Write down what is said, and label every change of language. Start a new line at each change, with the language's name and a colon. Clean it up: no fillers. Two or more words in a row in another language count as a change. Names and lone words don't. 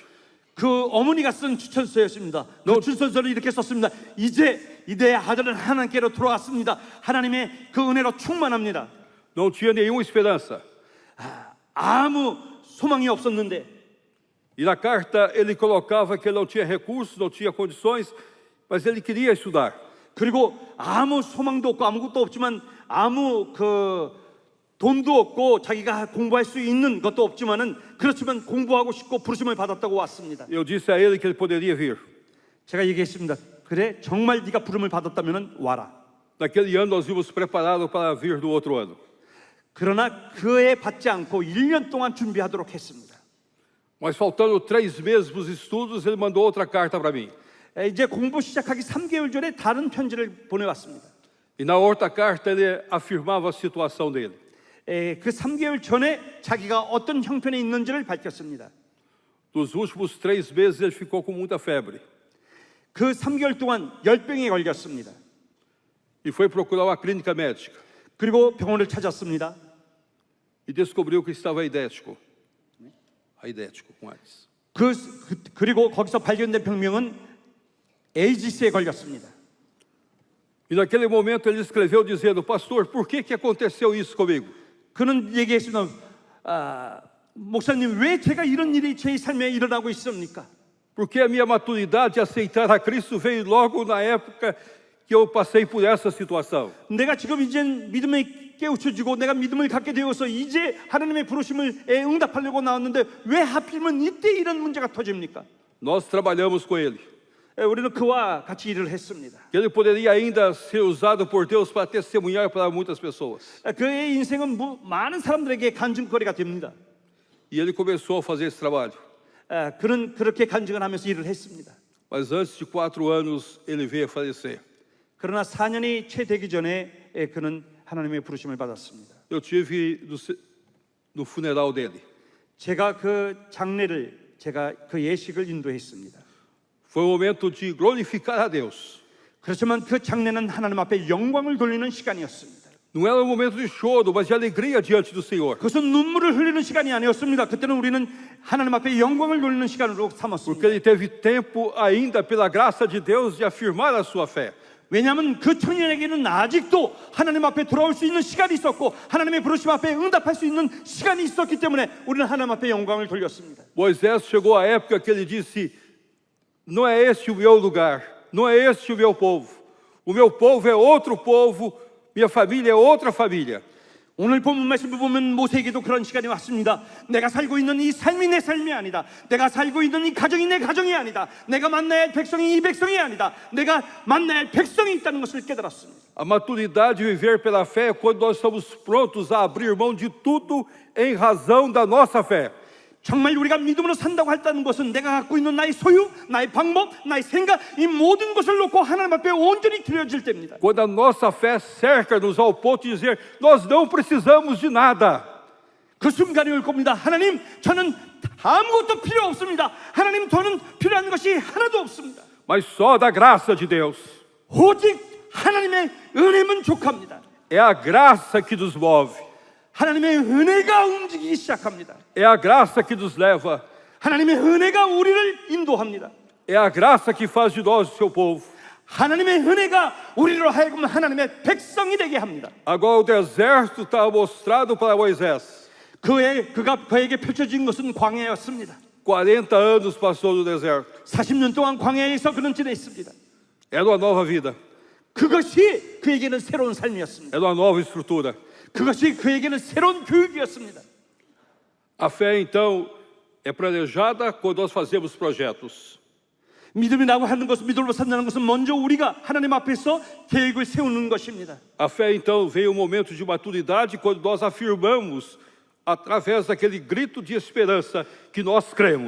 Korean: 그 어머니가 쓴 추천서였습니다. 그 추천서를 이렇게 썼습니다. 이제 내 아들은 하나님께로 돌아왔습니다. 하나님의 그 은혜로 충만합니다.
Portuguese: Não tinha nenhuma esperança.
Korean: 아무 소망이 없었는데.
Portuguese: E na carta ele colocava que ele não tinha recursos, não tinha condições, mas ele queria estudar.
Korean: 그리고 아무 소망도 없고 아무것도 없지만 아무 그 돈도 없고 자기가 공부할 수 있는 것도 없지만은 그렇지만 공부하고 싶고 부르심을 받았다고 왔습니다.
Portuguese: Eu disse a ele que ele poderia vir.
Korean: 제가 얘기했습니다. 그래, 정말 네가 부름을 받았다면은 와라.
Portuguese: Naquele ano nós vimos preparado para vir no outro ano.
Korean: 그러나 그에 받지 않고 1년 동안 준비하도록 했습니다.
Portuguese: Mas faltando 3 meses para os estudos, ele mandou outra carta para mim.
Korean: 이제 공부 시작하기 3개월 전에 다른 편지를 보내왔습니다.
Portuguese: E na outra carta ele afirmava a situação dele.
Korean: 그 3개월 전에 자기가 어떤 형편에 있는지를 밝혔습니다.
Portuguese: Nos últimos 3 meses ele ficou com muita febre.
Korean: 그 3개월 동안 열병에 걸렸습니다.
Portuguese: E foi procurar uma clínica médica.
Korean: 그리고 병원을 찾았습니다.
Portuguese: E descobriu que estava aidético. Aidético, com AIDS.
Korean: 그리고 거기서 발견된 병명은 에이즈스에 걸렸습니다.
Portuguese: E naquele momento ele escreveu dizendo: pastor, por que aconteceu isso comigo?
Korean: 그는 얘기했습니다. 목사님, 왜 제가 이런 일이 제 삶에 일어나고 있습니까?
Portuguese: Porque a minha maturidade de aceitar a Cristo veio logo na época que eu passei por essa situação.
Korean: 내가 지금 이제 믿음에 깨우쳐지고 내가 믿음을 갖게 되어서 이제 하나님의 부르심을 응답하려고 나왔는데 왜 하필이면 이때 이런 문제가 터집니까?
Portuguese: Nós trabalhamos com ele.
Korean: 우리는 그와 같이 일을 했습니다.
Portuguese: Ele poderia ainda ser usado por Deus para testemunhar para muitas pessoas.
Korean: 그의 인생은 많은 사람들에게 간증거리가 됩니다.
Portuguese: E ele começou a fazer esse trabalho.
Korean: 그는 그렇게 간증을 하면서 일을 했습니다.
Portuguese: mas antes de 4 anos ele veio a falecer.
Korean: 그러나 4년이 채 되기 전에 그는 하나님의 부르심을 받았습니다.
Portuguese: Eu tive no funeral dele.
Korean: 제가 그 장례를 제가 그 예식을 인도했습니다.
Portuguese: Foi um momento de glorificar a Deus.
Korean: 그렇지만 그 장례는 하나님 앞에 영광을 돌리는 시간이었습니다.
Portuguese: Não era um momento de choro, mas de alegria diante do Senhor.
Korean: 그것은 눈물을 흘리는 시간이 아니었습니다. 그때는 우리는 하나님 앞에 영광을 돌리는 시간으로
Portuguese: Porque
Korean: 삼았습니다.
Portuguese: ele teve tempo ainda, pela graça de Deus, de afirmar a sua fé.
Korean: 왜냐하면 그 청년에게는 아직도 하나님 앞에 돌아올 수 있는 시간이 있었고 하나님의 부르심 앞에 응답할 수 있는 시간이 있었기 때문에 우리는 하나님 앞에 영광을 돌렸습니다.
Portuguese: Moisés chegou à época que ele disse: não é este o meu lugar, não é este o meu povo é outro povo, minha família é outra família.
Korean: 오늘 본문 말씀을 보면 모세에게도 그런 시간이 왔습니다. 내가 살고 있는 이 삶이 내 삶이 아니다. 내가 살고 있는 이 가정이 내 가정이 아니다. 내가 만나야 할 백성이 이 백성이 아니다. 내가 만나야 할 백성이 있다는 것을 깨달았습니다.
Portuguese: A maturidade de viver pela fé é quando nós estamos prontos a abrir mão de tudo em razão da nossa fé.
Korean: 정말 우리가 믿음으로 산다고 했다는 것은 내가 갖고 있는 나의 소유, 나의 방법, 나의 생각 이 모든 것을 놓고 하나님 앞에 온전히 드려질 때입니다.
Portuguese: Quando a nossa fé cerca-nos ao ponto de dizer: nós não precisamos de nada.
Korean: 그 순간이 올 겁니다. 하나님, 저는 아무것도 필요 없습니다. 하나님, 저는 필요한 것이 하나도 없습니다.
Portuguese: Mas só da graça de Deus.
Korean: 오직 하나님의 은혜만 족합니다.
Portuguese: É a graça que nos move.
Korean: 하나님의 은혜가 움직이기 시작합니다.
Portuguese: É a graça que nos leva.
Korean: 하나님의 은혜가 우리를 인도합니다.
Portuguese: É a graça que faz de nós o seu povo.
Korean: 하나님의 은혜가 우리로 하여금 하나님의 백성이 되게 합니다.
Portuguese: Agora o deserto está mostrado para Moisés.
Korean: 그에게 펼쳐진 것은 광야였습니다.
Portuguese: 40 anos passou no deserto.
Korean: 40년 동안 광야에서 그는 지냈습니다.
Portuguese: Era uma nova vida.
Korean: 그것이 그에게는 새로운 삶이었습니다.
Portuguese: Era uma nova estrutura.
Korean: 그것이 그에게는 새로운 교육이었습니다.
Portuguese: A fé, então, é planejada quando nós fazemos projetos.
Korean: 믿음이라고 하는 것은, 믿음으로 산다는 것은 먼저 우리가 하나님 앞에서 계획을 세우는 것입니다.
Portuguese: A fé, então, vem um momento de maturidade quando nós afirmamos, através daquele grito de esperança, que nós cremos.